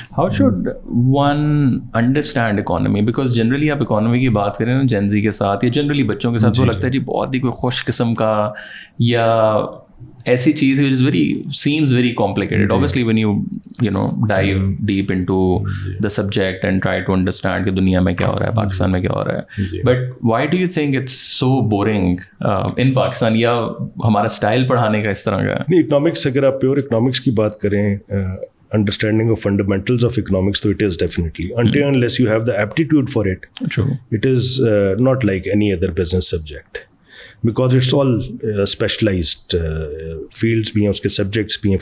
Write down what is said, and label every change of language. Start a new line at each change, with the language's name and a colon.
English: How should one understand economy? Because generally
Urdu: آپ economy کی بات کریں نا Gen Z کے ساتھ یا generally بچوں کے ساتھ وہ لگتا ہے جی بہت ہی کوئی خوش قسم کا یا ایسی چیز
English: which is seems very complicated. Obviously when you know dive deep into the subject and try to understand
Urdu: کہ دنیا میں کیا ہو رہا ہے,
English: پاکستان میں کیا ہو رہا ہے, but why do you think it's so boring in Pakistan
Urdu: یا ہمارا اسٹائل پڑھانے کا اس طرح کا؟ نہیں, اکنامکس اگر آپ پیور اکنامکس کی بات کریں,
English: understanding of fundamentals of economics, so it is definitely until unless you have the aptitude for it. True. It is not like any other business subject. Because it's all specialized fields
Urdu: بھی ہیں, اس کے
English: subjects
Urdu: بھی ہیں.